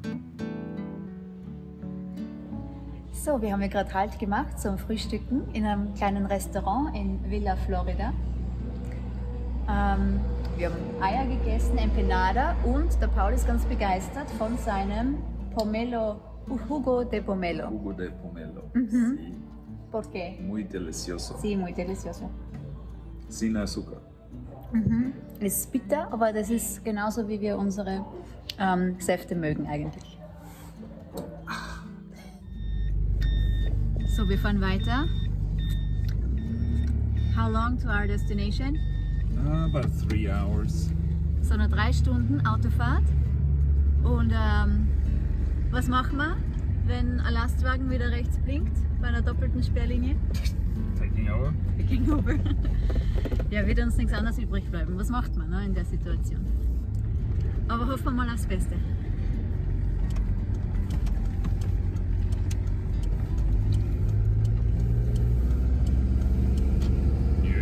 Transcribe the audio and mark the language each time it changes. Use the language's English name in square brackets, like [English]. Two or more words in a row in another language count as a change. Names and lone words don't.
[German] So, wir haben ja gerade Halt gemacht zum Frühstücken in einem kleinen Restaurant in Villa Florida. Wir haben Eier gegessen, Empanada und der Paul ist ganz begeistert von seinem Pomelo, [Spanish] Jugo de Pomelo. Jugo de pomelo. Mhm. Sí. ¿Por qué? Muy delicioso. Sí, muy delicioso. Sin azúcar. Mhm. [German] Es ist bitter, aber das ist genauso, wie wir unsere Säfte mögen eigentlich. So, wir fahren weiter. [English] How long to our destination? About 3 hours. [German] So, noch 3 Stunden Autofahrt. Und was machen wir, wenn ein Lastwagen wieder rechts blinkt bei einer doppelten Sperrlinie? [English] Taking over. Taking over. [German] Ja, wird uns nichts anderes übrig bleiben. Was macht man in der Situation? Aber hoffen wir mal aufs Beste. Yeah.